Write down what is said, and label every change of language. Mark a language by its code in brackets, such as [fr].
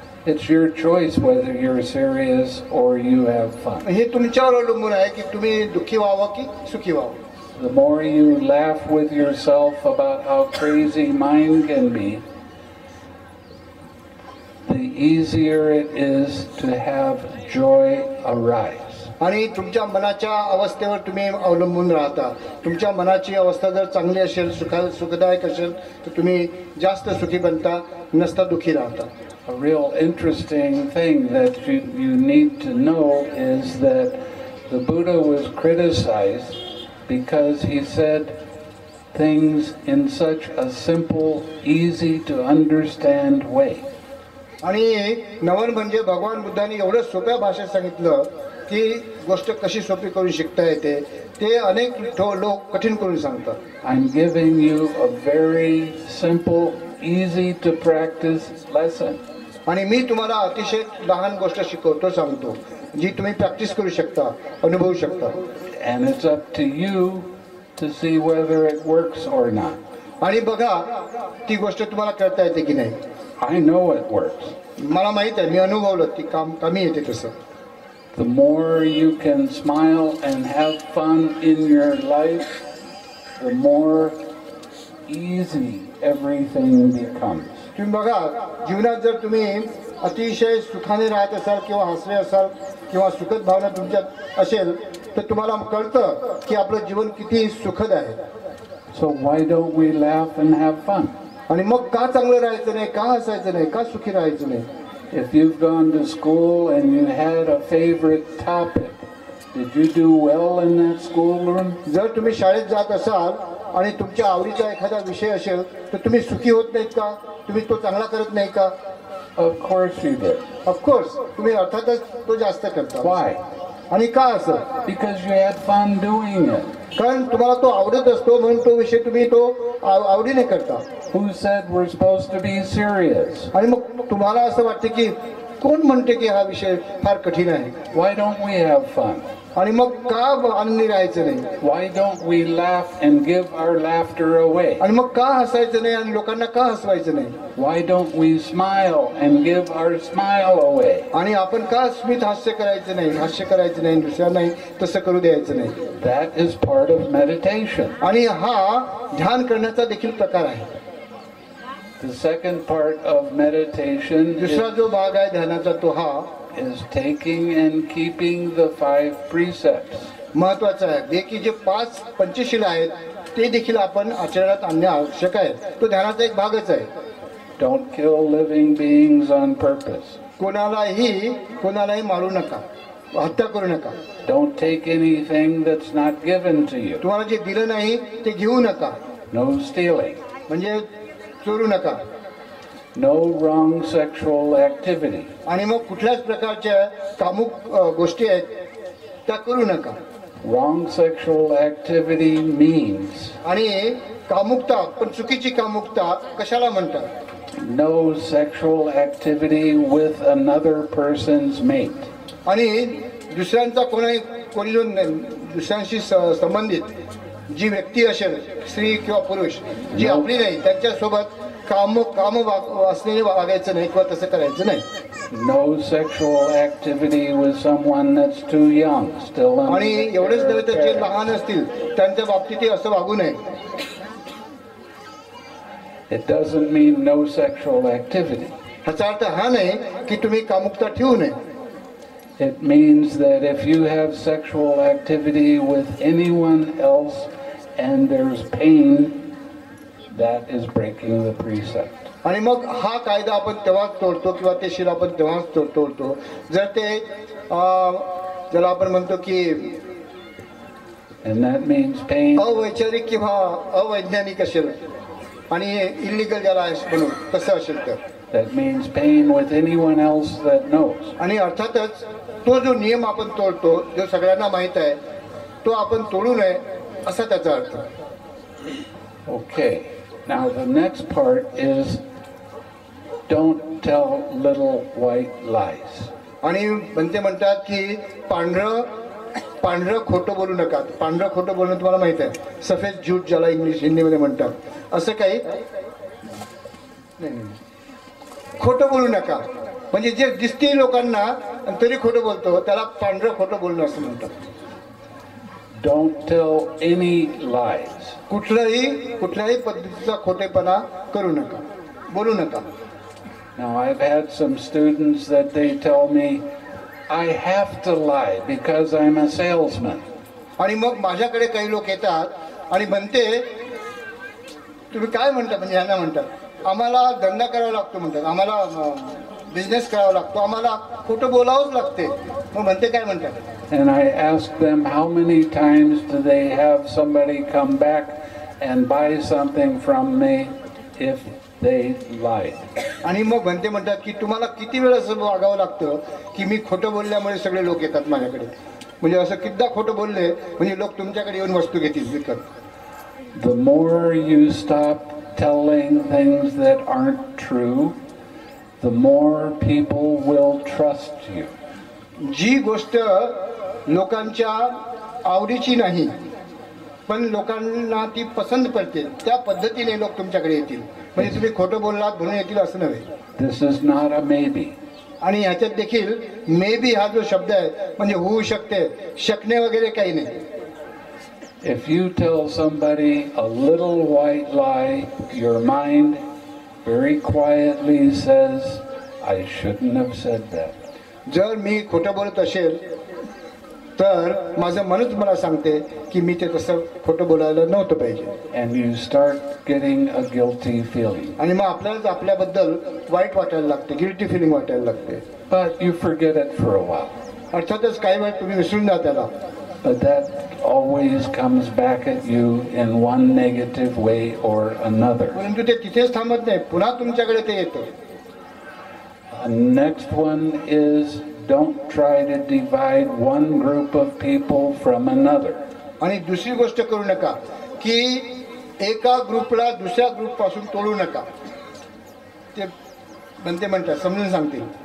[en] It's your choice whether you're serious or you have fun. [mr] हे तुमच्यावर अवलंबून आहे की तुम्ही दुःखी व्हावं की सुखी व्हावं. [en] The more you laugh with yourself about how crazy mind can be, the easier it is to have joy arise. [mr] आणि तुमच्या मनाच्या अवस्थेवर तुम्ही अवलंबून राहता. तुमच्या मनाची अवस्था जर चांगली असेल, सुखदायक असेल, तर तुम्ही जास्त सुखी बनता, नसता दुःखी राहता. [en] A real interesting thing that you need to know is that the Buddha was criticized because he said things in such a simple, easy to understand way. [mr] आणि नवन म्हणजे भगवान बुद्धांनी एवढं सोप्या भाषेत सांगितलं की गोष्ट कशी सोपी करून शिकता येते, ते अनेक लोक कठीण करून सांगतात. [en] I'm giving you a very simple, easy to practice lesson. [mr] आणि मी तुम्हाला अतिशय लहान गोष्ट शिकवतो, सांगतो, जी तुम्ही प्रॅक्टिस करू शकता, अनुभवू शकता. [en] And it's up to you to see whether it works or not. [mr] आणि बघा ती गोष्ट तुम्हाला करता येते की नाही. [en] I know it works. [mr] मला माहित आहे, मी अनुभवलं की कामी येते तसं. [en] The more you can smile and have fun in your life, the more easy everything becomes. [mr] तुम्ही बघा, जीवनात जर तुम्ही अतिशय सुखाने राहत असाल किंवा हसरे असाल किंवा सुखद भावना तुमच्यात असेल तर तुम्हाला कळतं की आपलं जीवन किती सुखद आहे. [en] So why don't we laugh and have fun? [mr] आणि मग का चांगलं राहायचं नाही, का हसायचं नाही, का सुखी राहायचं नाही. [en] If you've gone to school and you had a favorite topic, did you do well in that schoolroom? [mr] जर तुम्ही शाळेत जात असाल आणि तुमच्या आवडीचा एखादा विषय असेल तर तुम्ही सुखी होत नाहीत का, तुम्ही तो चांगला करत नाही का. [en] Of course you did. Of course [mr] तुम्ही अर्थातच तो जास्त करता. [en] Why? [mr] आणि का असं, [en] Because you had fun doing it. [mr] कारण तुम्हाला तो आवडत असतो म्हणून तो विषय तुम्ही तो आवडीने करता. [en] Who said we're supposed to be serious? [mr] आणि मग तुम्हाला असं वाटतं की कोण म्हणते की हा विषय फार कठीण आहे. [en] Why don't we have fun? [mr] आणि मग का आनंदी राहायचं नाही. [en] Why don't we laugh and give our laughter away? [mr] आणि मग का हसायचं नाही आणि लोकांना का हसवायचं नाही. [en] Why don't we smile and give our smile away? [mr] आणि आपण का स्मित हास्य करायचं नाही दुसऱ्यांनाही तसं करू द्यायचं नाही. [en] That is part of meditation. [mr] आणि हा ध्यान करण्याचा देखील प्रकार आहे. [en] The second part of meditation [mr] दुसरा जो भाग आहे ध्यानाचा तो हा [en] is taking and keeping the 5 precepts. [mr] महत्वाचा आहे. जे की जे 5 पंचशील आहेत ते देखील आपण आचरणात आणणे आवश्यक आहे. तो ध्यानाचा एक भागच आहे. [en] Don't kill living beings on purpose. [mr] कोणालाही मारू नका, हत्या करू नका. [en] Don't take anything that's not given to you. [mr] तुम्हाला जे दिलं नाही ते घेऊ नका. [en] No stealing. [mr] म्हणजे चोरू नका. [en] No wrong sexual activity. [mr] आणि मग कुठल्याच प्रकारच्या कामुक गोष्टी आहेत त्या करू नका. [en] Wrong sexual activity means [mr] आणि कामुकता, पण चुकीची कामुकता कशाला म्हणतात. [en] no sexual activity with another person's mate. [mr] आणि दुसऱ्यांचा कोणी जो दुसऱ्यांशी संबंधित जी व्यक्ती असेल, स्त्री किंवा पुरुष, जी आपली नाही त्यांच्यासोबत काम असलेले वागायचं नाही किंवा तसं करायचं नाही. [en] No sexual activity with someone that's too young, still under [mr] आणि [en] the [mr] एवढेच [en] care [mr] नव्हे [en] of [mr] तर जे [en] parents. [mr] लहान असतील त्यांच्या बाबतीत असं वागू नये. [en] It doesn't mean no sexual activity. [mr] ह्याचा अर्थ हा नाही की तुम्ही कामुकता ठेवू नये. [en] It means that if you have sexual activity with anyone else and there's pain, that is breaking the precept. [mr] आणि मग हा कायदा आपण तेव्हाच तोडतो किंवा ते शील आपण तेव्हाच तोडतो जर ते ज्याला आपण म्हणतो की [en] And that means pain. [mr] अवैचारिक किंवा अवैज्ञानिक असेल आणि इलिगल ज्याला म्हणून तसं असेल तर. [en] That means pain with anyone else that knows. [mr] आणि अर्थातच तो जो नियम आपण तोडतो जो सगळ्यांना माहित आहे तो आपण तोडू नये असा त्याचा अर्थ. [en] Okay. Now the next part is don't tell little white lies. [mr] आणि बनते म्हणतात की पांढरं खोटं बोलू नका. पांढरं खोटं बोलणं तुम्हाला माहित आहे, [hi] सफेद झूट [mr] ज्याला हिंदीमध्ये म्हणतात. असं काही नाही, खोटं बोलू नका. म्हणजे जे दिसते लोकांना आणि तरी खोटं बोलतो त्याला पांढरं खोटं बोलणं असं म्हणतात. [en] Don't tell any lies. [mr] कुठल्याही पद्धतीचा खोटेपणा करू नका, बोलू नका. [en] Now I've had some students that they tell me I have to lie because I'm a salesman. [mr] आणि मग माझ्याकडे काही लोक येतात आणि म्हणते तुम्ही काय म्हणता, म्हणजे ह्यांना म्हणतात आम्हाला धंदा करावा लागतो, म्हणतात आम्हाला बिझनेस करावा लागतो, आम्हाला खोटं बोलावंच लागते. मग म्हणते काय म्हणतात. [en] And I ask them how many times do they have somebody come back and buy something from me if they lied. [mr] आणि मग म्हणते म्हणतात की तुम्हाला किती वेळ असं वागावं लागतं की मी खोटं बोलल्यामुळे सगळे लोक येतात माझ्याकडे. म्हणजे असं कितीदा खोटं बोलले म्हणजे लोक तुमच्याकडे येऊन वस्तू घेतील विकत. [en] The more you stop telling things that aren't true, the more people will trust you. [mr] जी गोष्ट लोकांच्या आवडीची नाही पण लोकांना ती पसंत पडते त्या पद्धतीने लोक तुमच्याकडे येतील. म्हणजे तुम्ही खोटं बोललात म्हणून येतील असं नव्हे. [en] This is not a maybe. [mr] आणि ह्याच्यात देखील [en] may be [mr] हा जो शब्द आहे म्हणजे होऊ शकते, शकणे वगैरे काही नाही. [en] If you tell somebody a little white lie, your mind very quietly says, I shouldn't have said that. [mr] जर मी खोटं बोलत असेल तर माझं मनच मला सांगते की मी ते तसं खोटं बोलायला नव्हतं पाहिजे. [en] And you start getting a guilty feeling. [mr] आणि मग आपल्यालाच आपल्याबद्दल वाईट वाटायला लागते, [en] guilty feeling [mr] वाटायला लागते. [en] But you forget it for a while. [mr] अर्थातच काही वेळ तुम्ही विसरून जा त्याला. [en] But that always comes back at you in one negative way or another. [mr] परंतु ते तिथेच थांबत नाही, पुन्हा तुमच्याकडे ते येतं. [en] Next one is don't try to divide one group of people from another. [mr] आणि दुसरी गोष्ट करू नका की एका ग्रुपला दुसऱ्या ग्रुप पासून तोडू नका. ते बनते म्हणतात, समजून सांगतील.